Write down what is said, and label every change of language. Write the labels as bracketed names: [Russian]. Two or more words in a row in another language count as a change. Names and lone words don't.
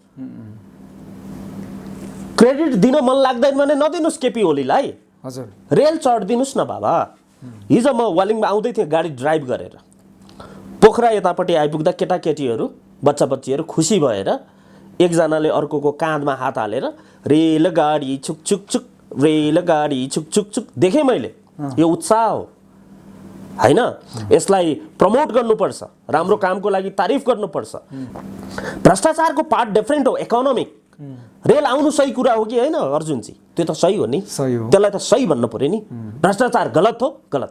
[Nepali] क्रेडिट दिन मन लाग्दैन भने नदिनुस् केपी ओलीलाई। हजुर। रेल चढिदिनुस् न बाबा। हिजो म वालिङमा आउँदै थिएँ गाडी ड्राइभ गरेर, पोखरा यतापट्टि आइपुग्दा केटाकेटीहरू, बच्चा बच्चीहरू खुसी भएर एकजनाले अर्कोको काँधमा हात हालेर रेलगाडी छुक छुक छुक, रेलगाडी छुक छुक छुक देखेँ मैले। यो उत्साह हो। हैन, यसलाई प्रमोट गर्नुपर्छ, राम्रो कामको लागि तारिफ गर्नुपर्छ। भ्रष्टाचारको [English] part different [Nepali] हो, इकोनोमिक। रेल आउनु सही कुरा हो कि होइन अर्जुनजी? त्यो त सही हो नि, सही हो। त्यसलाई त सही भन्नु पर्यो नि। भ्रष्टाचार गलत हो, गलत।